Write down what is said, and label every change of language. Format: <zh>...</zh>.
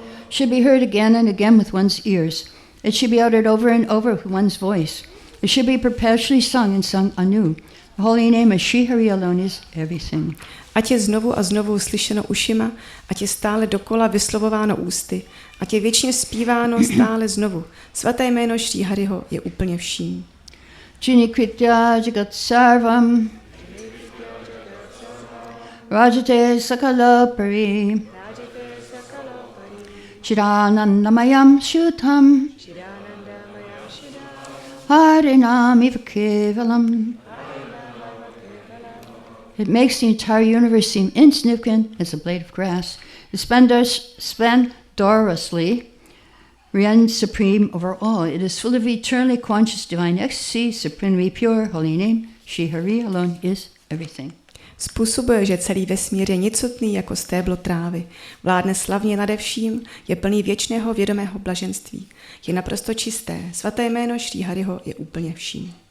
<en>Should be heard again and again with one's ears. It should be uttered over and over with one's voice. It should be perpetually sung and sung anew. The holy name of Sri Hari alone is everything.</en> <cs>Ať je znovu a znovu slyšeno ušima, ať je stále dokola vyslovováno ústy, ať je věčně zpíváno stále znovu. Svaté jméno Šrí Hariho je úplně vším.</cs> <sa>Chinikritya jagat sarvam rajate sakalapari chiranandamayam shuddham harinam iva kevalam.</sa> <en>It makes the entire universe seem insignificant as a blade of grass. It splendorously reigns supreme over all. It is full of eternally conscious divine ecstasy, supremely pure, holy name. Shri Hari alone is everything.</en> <cs>Způsobuje, že celý vesmír je nicotný jako stéblo trávy. Vládne slavně nade vším, je plný věčného vědomého blaženství. Je naprosto čisté. Svaté jméno Šrí Hariho je úplně vším.</cs>